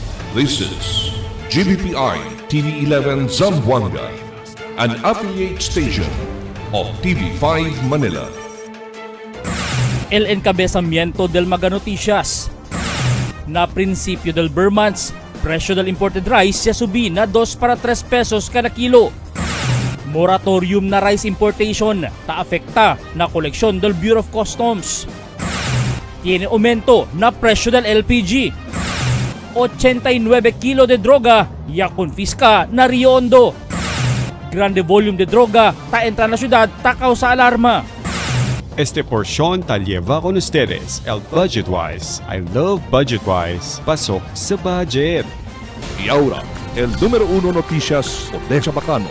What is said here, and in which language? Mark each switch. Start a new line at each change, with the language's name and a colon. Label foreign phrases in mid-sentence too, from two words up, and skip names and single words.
English: This is GBPI TV11 Zamboanga, an affiliate station of TV5 Manila.
Chavacano: El encabezamiento del mga noticias. Na prinsipyo del Burmans, presyo del
English: imported rice
Chavacano: ya subi na 2 para 3 pesos kada kilo. Moratorium na
English: rice importation
Chavacano: ta-afekta na koleksyon del Bureau of Customs. Tiene aumento na presyo del LPG. 89 kilo de droga ya confisca na Rio Hondo. Grande volume de droga ta entra na syudad ta causa alarma. Este porción ta lleva con ustedes el Budgetwise.
English: I love Budgetwise.
Filipino: Pasok sa budget.
Chavacano: Y ahora, el número 1 noticias de Chabacano.